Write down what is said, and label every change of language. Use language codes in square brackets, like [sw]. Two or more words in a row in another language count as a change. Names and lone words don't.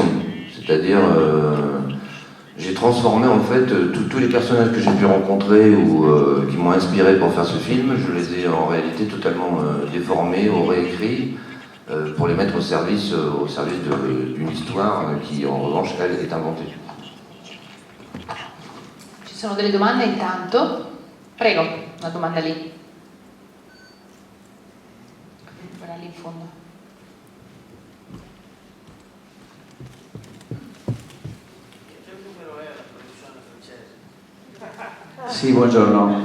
[fr] C'est-à-dire, j'ai transformé en fait tous les personnages que j'ai pu rencontrer ou qui m'ont inspiré pour faire ce film, je les ai en réalité totalement déformés ou réécrits pour les mettre au service d'une histoire qui en revanche, elle, est inventée. [it] Ci sono delle domande intanto? Prego, una domanda lì. Quella lì in fondo. Sì, buongiorno.